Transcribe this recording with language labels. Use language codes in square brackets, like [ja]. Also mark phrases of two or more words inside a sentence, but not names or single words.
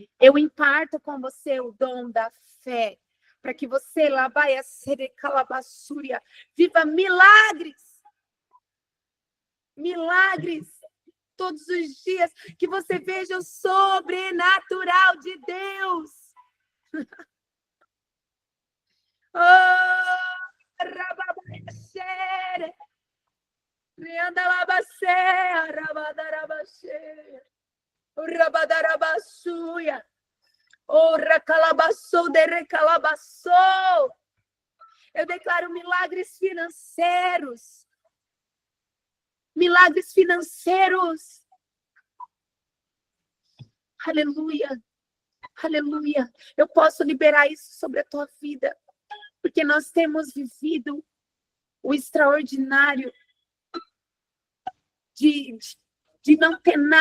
[pt] Eu imparto com você o dom da fé, para que você, labaia serecalabassúria, viva milagres. Milagres. Todos os dias, que você veja o sobrenatural de Deus. Oh, rababaxere. Riandalabacea, rabadarabaxea. Rabadarabassuia. Oh, recalabaçou, de recalabaçou. Eu declaro milagres financeiros. Milagres financeiros. Aleluia. Aleluia. Eu posso liberar isso sobre a tua vida. Porque nós temos vivido o extraordinário de não ter nada.